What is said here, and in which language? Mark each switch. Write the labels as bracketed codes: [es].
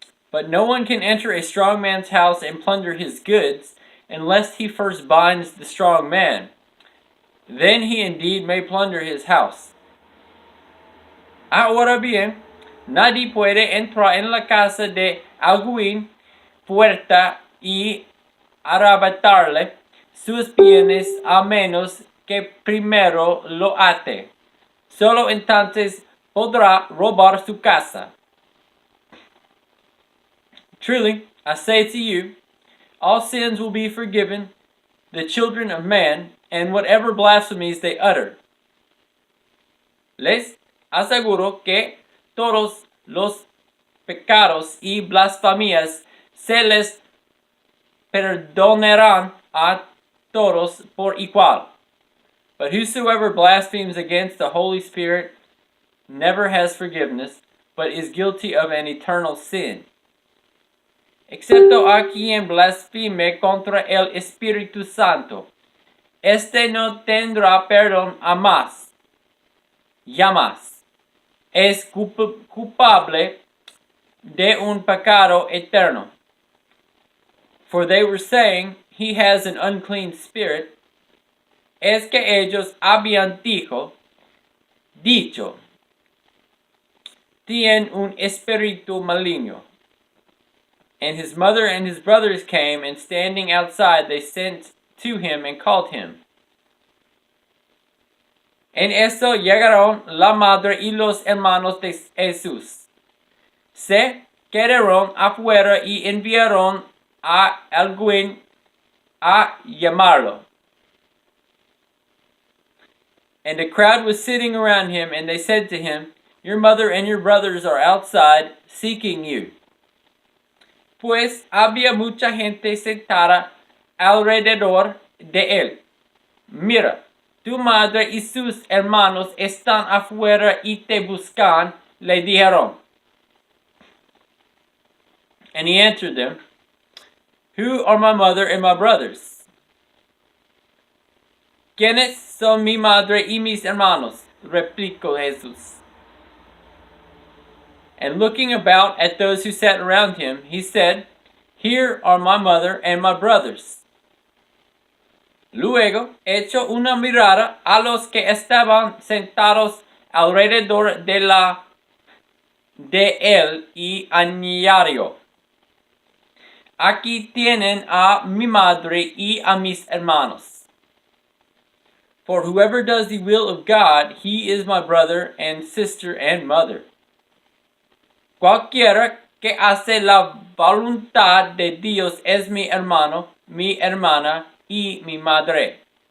[en] But no one can enter a strong man's house and plunder his goods, unless he first binds the strong man. Then he indeed may plunder his house. [es] Ahora bien, nadie puede entrar en la casa de alguien fuerte y arrebatarle sus bienes a menos que primero lo ate. Solo entonces podrá robar su casa. [en] Truly, I say to you, all sins will be forgiven the children of man, and whatever blasphemies they utter. [es] Les aseguro que todos los pecados y blasfemias se les perdonarán a todos por igual. [en] But whosoever blasphemes against the Holy Spirit never has forgiveness, but is guilty of an eternal sin. [es] Excepto a quien blasfeme contra el Espíritu Santo, este no tendrá perdón jamás. Es culpable de un pecado eterno. [en] For they were saying, he has an unclean spirit. [es] Es que ellos habían dicho, tiene un espíritu maligno. [en] And his mother and his brothers came, and standing outside they sent to him and called him. [es] En esto llegaron la madre y los hermanos de Jesús. Se quedaron afuera y enviaron a alguien a llamarlo. [en] And the crowd was sitting around him, and they said to him, your mother and your brothers are outside seeking you. [es] Pues había mucha gente sentada alrededor de él. Mira, tu madre y sus hermanos están afuera y te buscan, le dijeron. [en] And he answered them, who are my mother and my brothers? [es] ¿Quiénes son mi madre y mis hermanos? Replicó Jesús. [en] And looking about at those who sat around him, he said, here are my mother and my brothers. [es] Luego echó una mirada a los que estaban sentados alrededor de él y añadió, aquí tienen a mi madre y a mis hermanos. [en] For whoever does the will of God, he is my brother and sister and mother. [es] Cualquiera que hace la voluntad de Dios es mi hermano, mi hermana y mi madre.